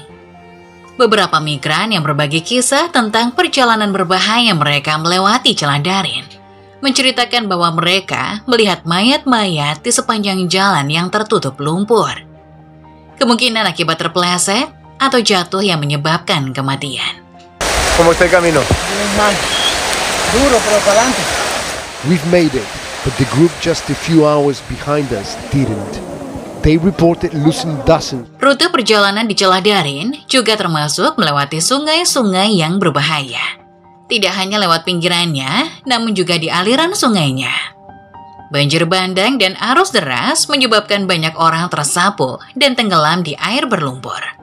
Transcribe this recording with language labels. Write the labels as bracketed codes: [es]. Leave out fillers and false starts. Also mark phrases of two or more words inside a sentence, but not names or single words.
[id] Beberapa migran yang berbagi kisah tentang perjalanan berbahaya mereka melewati celah darin menceritakan bahwa mereka melihat mayat-mayat di sepanjang jalan yang tertutup lumpur. Kemungkinan akibat terpeleset atau jatuh yang menyebabkan kematian. [es] ¿Cómo está el camino? Duro, pero para adelante. [en] We've made it, but the group just a few hours behind us didn't. They reported losing dozens. [id] Rute perjalanan di celah darin juga termasuk melewati sungai-sungai yang berbahaya. Tidak hanya lewat pinggirannya, namun juga di aliran sungainya. Banjir bandang dan arus deras menyebabkan banyak orang tersapu dan tenggelam di air berlumpur.